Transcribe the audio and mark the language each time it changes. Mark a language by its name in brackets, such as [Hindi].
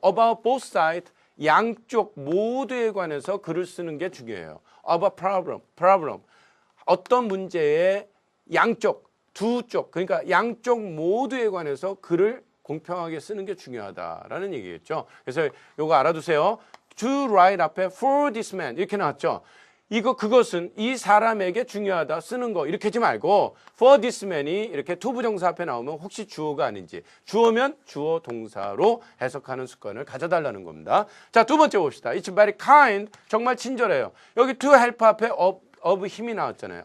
[English] About both sides, [Korean] 양쪽 모두에 관해서 글을 쓰는 게 중요해요. [English] About problem. [Korean] 어떤 문제에 양쪽, 두 쪽, 그러니까 양쪽 모두에 관해서 글을 공평하게 쓰는 게 중요하다라는 얘기겠죠. 그래서 요거 알아두세요. [English] To write [Korean] 앞에 [English] for this man [Korean] 이렇게 나왔죠. 그것은 이 사람에게 중요하다 쓰는 거 이렇게 하지 말고 [English] for this man [Korean] 이 이렇게 to 부정사 앞에 나오면 혹시 주어가 아닌지 주어면 주어 동사로 해석하는 습관을 가져달라는 겁니다. 자, 두 번째 봅시다. [English] It's very kind. [Korean] 정말 친절해요. 여기 to help 앞에 of 힘이 나왔잖아요.